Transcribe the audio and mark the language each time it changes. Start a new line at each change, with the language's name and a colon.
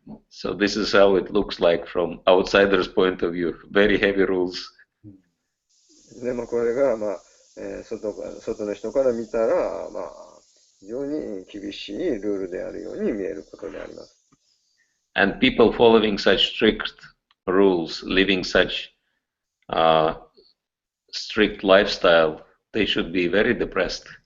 English: So this is how it looks like from outsider's point of view. Very heavy rules.
Japanese: でもこれが、外の人から見たら、非常に厳しいルールであるように見えることであります。
English: And people following such strict rules, living such strict lifestyle, they should be very depressed.